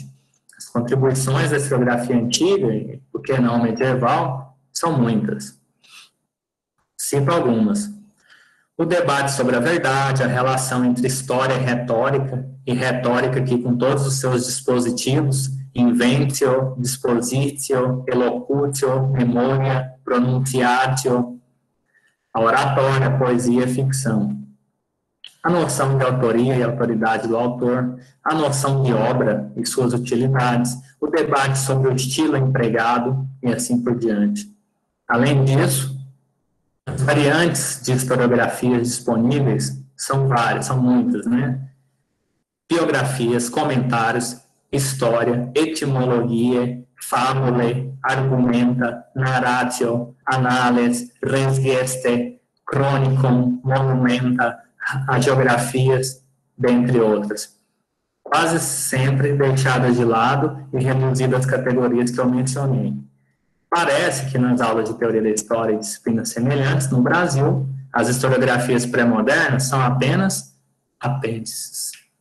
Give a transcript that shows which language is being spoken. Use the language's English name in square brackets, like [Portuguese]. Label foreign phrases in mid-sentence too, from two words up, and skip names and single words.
[Portuguese] As contribuições da historiografia antiga, por que não medieval, são muitas. Cito algumas. O debate sobre a verdade, a relação entre história e retórica aqui com todos os seus dispositivos, [Latin] inventio, dispositio, elocutio, memoria, pronunciatio, [Portuguese] a oratória, a poesia e a ficção. A noção de autoria e autoridade do autor, a noção de obra e suas utilidades, o debate sobre o estilo empregado e assim por diante. Além disso, as variantes de historiografias disponíveis são várias, são muitas, né? Biografias, comentários, história, etimologia, fábula, [Latin] argumenta, narratio, [Portuguese] análise, [Latin] res geste, chronicon, monumenta, hagiografias, [Portuguese] dentre outras. Quase sempre deixadas de lado e reduzidas às categorias que eu mencionei. Parece que nas aulas de teoria da história e disciplinas semelhantes, no Brasil, as historiografias pré-modernas são apenas apêndices.